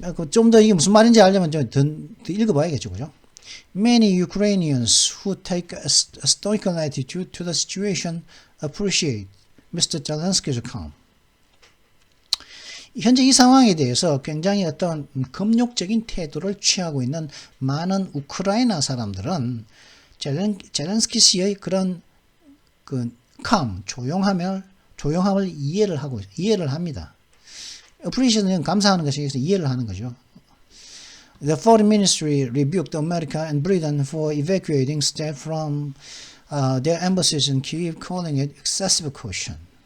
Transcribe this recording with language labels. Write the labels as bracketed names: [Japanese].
[Korean] 좀 더 이게 무슨 말인지 알려면 좀 더 읽어봐야겠죠, 그죠? [English] Many Ukrainians who take a stoical attitude to the situation appreciate Mr. Zelensky's calm. [Korean] 현재 이 상황에 대해서 굉장히 어떤 금욕적인 태도를 취하고 있는 많은 우크라이나 사람들은 젤렌스키 씨의 그런 그 calm, 조용함을 이해를 합니다. appreciate는 감사하는 것이 이해를 하는 거죠. [English] The foreign ministry rebuked America and Britain for evacuating staff from their embassies in Kyiv, calling it excessive caution.